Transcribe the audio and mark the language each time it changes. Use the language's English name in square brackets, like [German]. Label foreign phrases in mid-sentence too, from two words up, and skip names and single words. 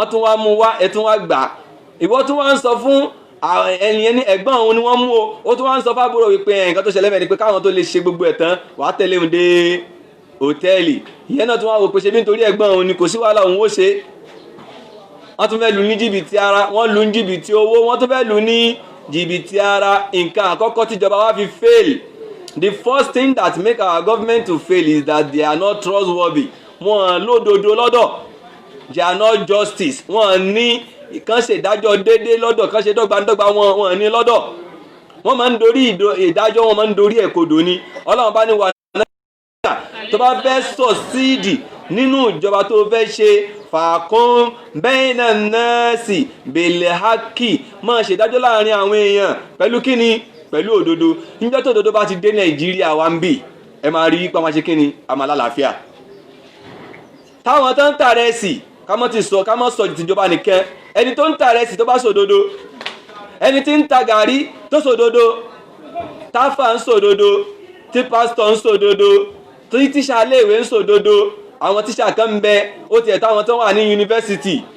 [Yoruba] tún wá mú wá ẹ tún wá gbà ìwọ tún wá ń sọ fún ẹnìyẹn ní ẹ̀gbọ́n òun ni wọ́n mú o ó tún wá ń sọ fábúrò wípé nǹkan tó ṣẹlẹ̀ mẹ́rin pé káwọn tó lè ṣe gbogbo ẹ̀ tán wàá tẹ̀lé òun dé hòtẹ́ẹ̀lì ìyẹn náà tún wá wò pé ṣe bí nítorí ẹ̀gbọ́n òun ni kò sí wàhálà òun ó ṣe wọ́n tún fẹ́ lù ní jìbìtì ara wọ́n lù ní jìbìtì owó wọ́n tún fẹ́ lù ní jìbìtì ara nǹkan àkọ́kọ́ tíjọba wa fi fail. [English] The first thing that make our government to fail is that they are not trustworthy. [Yoruba] Wọ́n lódodo lọ́dọ̀. [English] They are not justice. [Yoruba] Wọ́n ní kàn ṣe ìdájọ́ déédéé lọ́dọ̀ kàn ṣe dọ́gbandọ́gba wọ́n ní lọ́dọ̀. Wọ́n máa ń dorí ìdájọ́ wọn máa ń dorí ẹ̀kodò ni. Ọlọ́run bá ní wà náà tó bá fẹ́ sọ̀síìdì nínú ìjọba tó fẹ́ ṣe fàákún [Arabic] بين الناس بالحق [Yoruba] máa ṣèdájọ́ láàrin àwọn èèyàn pẹ̀lú kíni pẹ̀lú òdodo níjọ́ tó òdodo bá ti dé Nàìjíríà wa ń bì ẹ máa rí pa máa ṣe kíni a máa lálàáfíà táwọn tó ń tà rẹ̀ sí ká mọ́ sọ ìtìjọba nìkan ẹni tó ń tà rẹ̀ sí tó bá sòdodo ẹni tí ń ta gàrí tó sòdodo táfà ń sòdodo tí pásítọ̀ ń sòdodo tí tíṣà léèwé ń sòdodo àwọn tíṣà kan ń bẹ ó tiẹ̀ táwọn tó wà ní yunifásitì